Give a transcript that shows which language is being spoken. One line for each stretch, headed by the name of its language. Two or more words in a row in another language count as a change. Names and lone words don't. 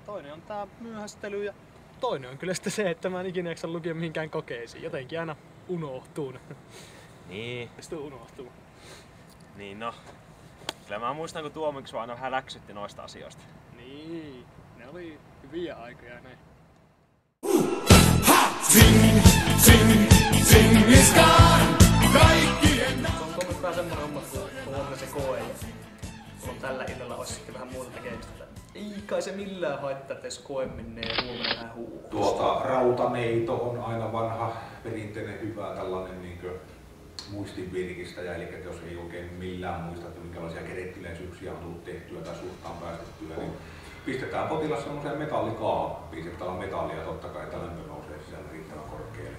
Finnish: Toinen on tää myöhästely ja toinen on kyllä sitten se, että mä en ikinä jaksa lukea mihinkään kokeisiin. Jotenkin aina unohtuu. Niin. Sitten unohtuu. Niin no. Kyllä mä muistan, kun Tuomiksi vaan aina vähän läksytti noista asioista. Niin, ne oli hyviä aikoja ne.
English: Sing, sing, sing is gone.
Finnish: Kaikkien Se on tuommoista semmonen homma, kun huomenna se koe ja kun on tällä illalla olisi sitten vähän muuta tekemistä. Ei kai se millään haittaa, että jos koe menee huomenna vähän huuhuu. Rautaneito on aina vanha perinteinen hyvä tällainen niinkö muistinvirkistäjä, eli jos ei oikein millään muista, että minkälaisia kerettiläisyyksiä on tullut tehtyä tai suhtaan päästettyä, niin pistetään potilas semmoiseen metallikaappiin, sitten on metallia totta kai, että lämpö nousee sisällä riittävän korkealle.